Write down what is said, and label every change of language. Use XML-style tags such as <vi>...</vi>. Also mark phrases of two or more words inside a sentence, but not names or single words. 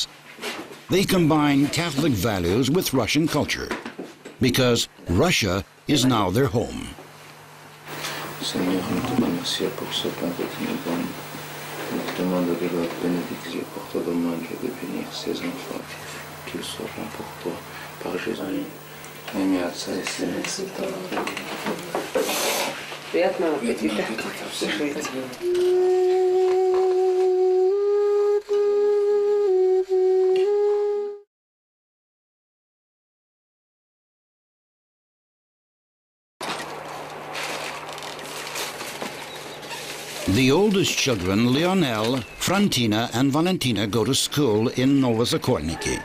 <en>They combine Catholic values with Russian culture, because Russia is now their home.</en> <fr>Seigneur, nous te remercions pour ce pain quotidien. Nous te demandons de leur bénédiction pour tout le monde et de bénir ces enfants, qu'ils soient bons pour toi par Jésus,</fr> <ru>во имя Отца и Сына и Святого Духа. Приятного аппетита. Слушайте.</ru> <en>The oldest children, Lionel, Frantina and Valentina, go to school in Novozakorniki.</en>